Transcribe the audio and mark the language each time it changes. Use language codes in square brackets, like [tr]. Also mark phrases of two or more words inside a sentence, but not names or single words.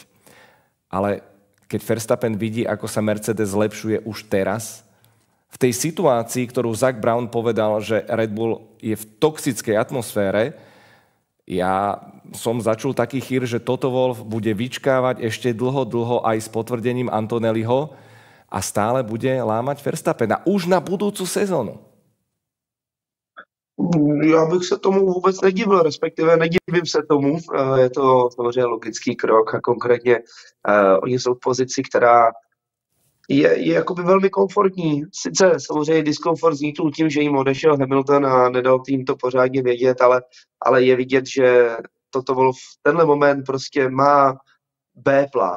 [sk] Ale keď Verstappen vidí, ako sa Mercedes zlepšuje už teraz, v tej situácii, ktorú Zak Brown povedal, že Red Bull je v toxickej atmosfére, ja som začul taký chýr, že Toto Wolff bude vyčkávať ešte dlho aj s potvrdením Antonelliho a stále bude lámať Verstappena už na budúcu sezónu. [cs] Já bych se tomu vůbec nedivil, respektive nedivím se tomu. Je to samozřejmě logický krok a konkrétně oni jsou v pozici, která je jakoby velmi komfortní. Sice samozřejmě diskomfort vznikl tím, že jim odešel Hamilton a nedal jim to pořádně vědět, ale je vidět, že Toto Wolff v tenhle moment prostě má B-plán.